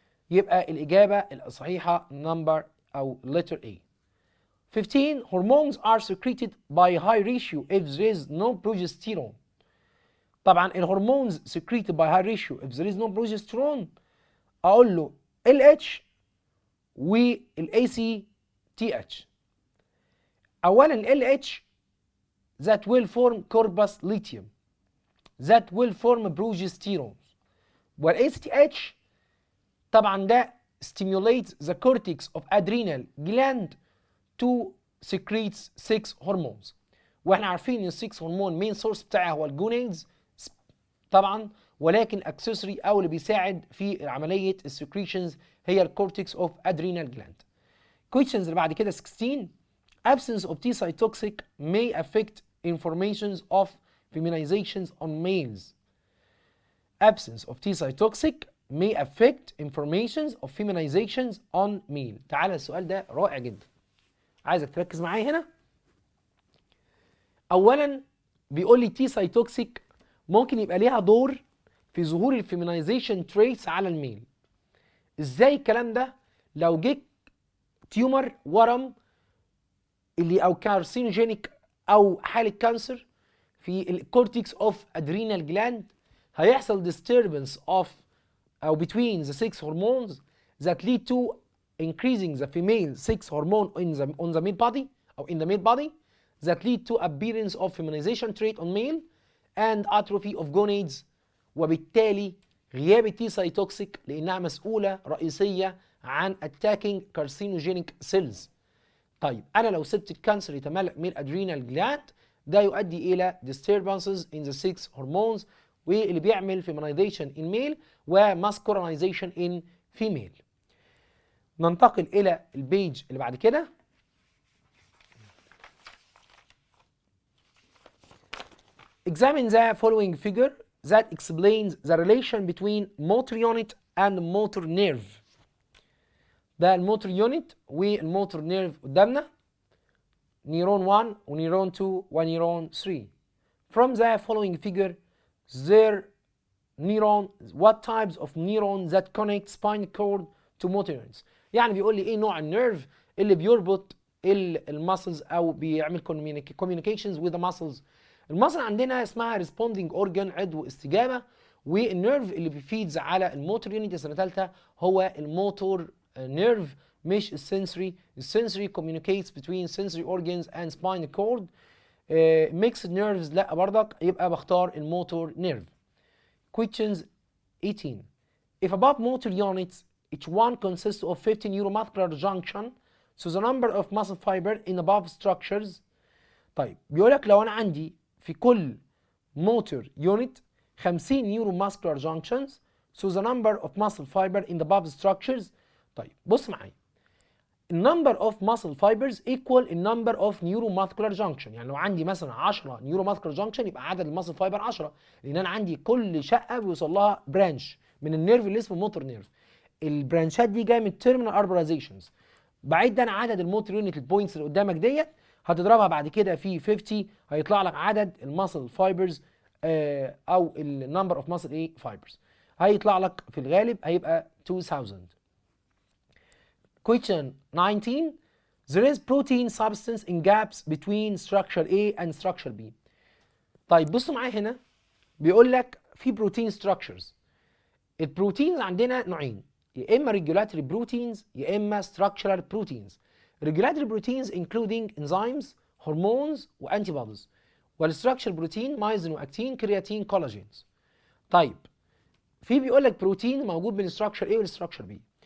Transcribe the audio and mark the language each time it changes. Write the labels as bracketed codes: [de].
[ar] يبقى الإجابة الصحيحة number أو letter A. 15. [en] Hormones are secreted by high ratio if there is no progesterone. [ar] طبعا الهرمونز [en] secreted by high ratio if there is no progesterone [ar] أقول له [en] LH وال ACTH. أولا ال LH that will form corpus luteum that will form progesterone، وال ACTH [ar] طبعا ده [en] stimulates the cortex of adrenal gland to secrete 6 hormones. [ar] واحنا عارفين ان ال 6 هرمون [en] main source [ar] بتاعها هو الجونيدز طبعا، ولكن accessory او اللي بيساعد في عمليه السكريشنز هي الكورتكس اوف adrenal gland. questions اللي بعد كده 16. [en] absence of T cytotoxic may affect informations of feminizations on males. absence of T cytotoxic may affect informations of feminizations on male. [ar] تعالى السؤال ده رائع جدا، عايزك تركز معايا هنا. اولا بيقول لي تي سايتوكسيك ممكن يبقى ليها دور في ظهور الفيمينايزيشن تريتس على الميل. ازاي الكلام ده؟ لو جه تيومر ورم اللي او كارسينوجينيك او حاله كانسر في الكورتكس اوف ادرينال جلاند هيحصل [en] disturbance of او between the 6 hormones that lead to increasing the female 6 hormone on the male body or in the male body that lead to appearance of feminization trait on male and atrophy of gonads. [ar] وبالتالي غياب التي سايتوكسيك لانها مسؤوله رئيسيه عن [en] attacking carcinogenic cells. [ar] طيب انا لو سبت الكانسر يتملأ من الادرينال جلاند ده يؤدي الى [en] disturbances in the 6 hormones [ar] واللي بيعمل [en] feminization in male [ar] و [en] masculinization in female. [ar] ننتقل الى البيج اللي بعد كده. [en] Examine the following figure that explains the relation between motor unit and motor nerve. [ar] ده الموتور يونت والموتور نيرف قدامنا، نيرون 1 ونيرون 2 ونيرون 3. [en] From the following figure there neuron what types of neurons that connect spinal cord to motor units. [ar] يعني بيقول لي ايه نوع النيرف اللي بيربط الماسلز او بيعمل [en] communications with the muscles. [ar] المصل عندنا اسمها [en] responding organ [ar] عضو استجابه، والنيرف اللي بيفيدز على الموتور يونت السنه ثالثه هو الموتور نيرف مش السنسوري. [en] السنسوري communicates between sensory organs and spinal cord. [ar] mixed nerves لا برضك، يبقى بختار الموتور نيرف. [en] Questions 18. If above motor units each one consists of 50 neuromuscular junction, so the number of muscle fiber in above structures. [ar] طيب بيقول لك لو انا عندي في كل موتور يونت [en] 50 neuromuscular junctions, so the number of muscle fiber in the above structures. [ar] طيب بص معايا، النمبر اوف muscle fibers equal النمبر اوف neuromuscular junction. يعني لو عندي مثلا 10 neuromuscular junction يبقى عدد المسل فايبر 10، لان انا عندي كل شقه بيوصل لها برانش من النيرف اللي اسمه موتور نيرف. البرانشات دي جايه من التيرمينال اربرايزيشنز. بعيد ده عن عدد الموتور يونت البوينتس اللي قدامك ديت، هتضربها بعد كده في 50 هيطلع لك عدد المسل فايبرز او النمبر اوف مسل ايه فايبرز، هيطلع لك في الغالب هيبقى 2000. [en] Question 19. There is protein substance in gaps between structure A and structure B. [ar] طيب بصوا معايا هنا بيقول لك في بروتين structures. البروتينز عندنا نوعين، يا اما regulatory proteins يا اما structural proteins. [en] regulatory proteins including enzymes, hormones وantibodies. [ar] والstructural protein مايزين واكتين كرياتين كولاجينز. طيب في بيقول لك بروتين موجود بين structure A والstructure B.